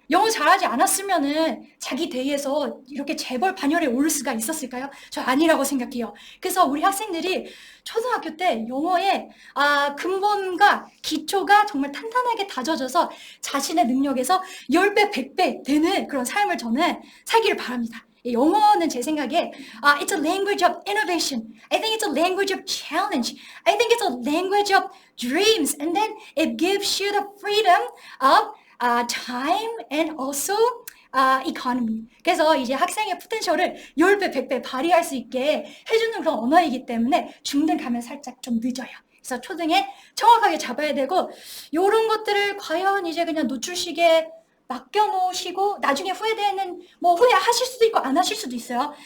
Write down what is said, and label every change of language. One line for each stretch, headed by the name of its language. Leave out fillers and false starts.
Korean: 영어 잘하지 않았으면은 자기 대회에서 이렇게 재벌 반열에 오를 수가 있었을까요? 저 아니라고 생각해요. 그래서 우리 학생들이 초등학교 때 영어의 근본과 기초가 정말 탄탄하게 다져져서 자신의 능력에서 10배, 100배 되는 그런 삶을 저는 살기를 바랍니다. 영어는 제 생각에
English: it's a language of innovation. I think it's a language of challenge. I think it's a language of dreams. And then it gives you the freedom of time and also economy.
Korean: 그래서 이제 학생의 포텐셜을 10배, 100배 발휘할 수 있게 해주는 그런 언어이기 때문에 중등 가면 살짝 좀 늦어요. 그래서 초등에 정확하게 잡아야 되고 이런 것들을 과연 이제 그냥 노출식에 맡겨놓으시고 나중에 후회되는 뭐 후회하실 수도 있고 안 하실 수도 있어요.